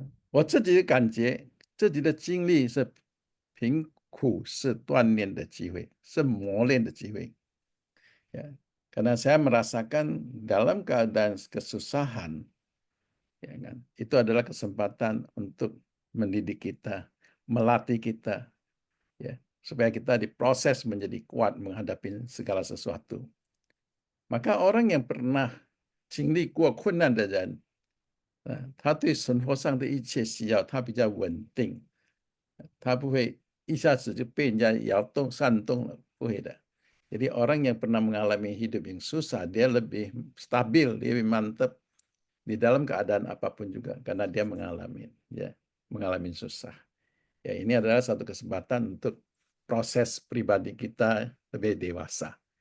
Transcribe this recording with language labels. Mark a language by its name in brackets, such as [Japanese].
[Chinese] 我自己感觉自己的经历是贫苦是锻炼的机会，是磨练的机会。 [Indonesian] Ya, karena saya merasakan dalam keadaan kesusahan, ya kan, itu adalah kesempatan untuk mendidik kita, melatih kita, ya, supaya kita diproses menjadi kuat menghadapi segala sesuatu. Maka orang yang pernah [Chinese] 经历过困难的人，他对生活上的一切需要，他比较稳定，他不会一下子就被人家摇动煽动了，不会的。 [Indonesian] Jadi orang yang pernah mengalami hidup yang susah, dia lebih stabil, dia lebih mantap di dalam keadaan apapun juga karena dia mengalami, ya, mengalami susah. Ya, ini adalah satu kesempatan untuk proses pribadi kita lebih dewasa.